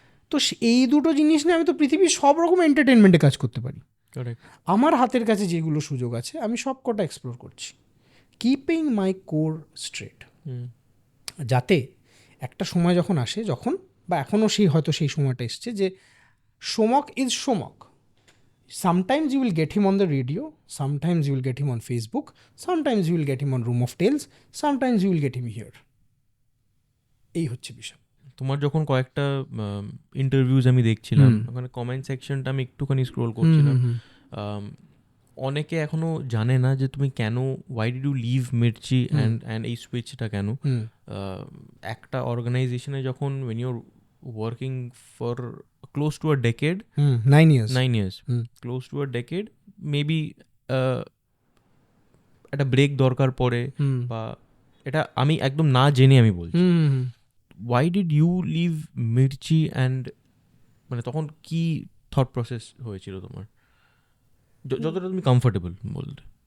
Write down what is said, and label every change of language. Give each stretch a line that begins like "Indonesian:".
Bangla: তো এই দুটো জিনিস নিয়ে আমি তো পৃথিবীর সব রকম এন্টারটেনমেন্টে কাজ করতে পারি। আমার হাতের কাছে যেগুলো সুযোগ আছে, আমি সব কটা এক্সপ্লোর করছি,
English: keeping my core straight,
Bangla: যাতে একটা সময় যখন আসে, যখন বা এখনও হয়তো সেই সময়টা এসছে যে
English: Somak is Somak. Sometimes you will get him on the radio, sometimes you will get him on Facebook, sometimes you will get him on Room of Tales, sometimes you will get him here.
Bangla: এই হচ্ছে বিষয়. তোমার যখন কয়েকটা interviews আমি দেখছিলাম, ওখানে comment সেকশনটা আমি একটুখানি স্ক্রোল করছিলাম, অনেকে এখনো জানে না যে তুমি কেন,
English: why did you leave Mirchi and
Bangla: এই সুইচটা কেন. একটা অর্গানাইজেশনে যখন
English: when you're working for close to a decade, 9 years, 9 years, close to a decade, maybe
Bangla: একটা ব্রেক দরকার পড়ে, বা এটা আমি একদম না জেনে আমি বলছি,
English: why did you leave Mirchi and
Bangla: মানে তখন কি থট প্রসেস হয়েছিল তোমার, যতটা তুমি কমফোর্টেবল বলতে?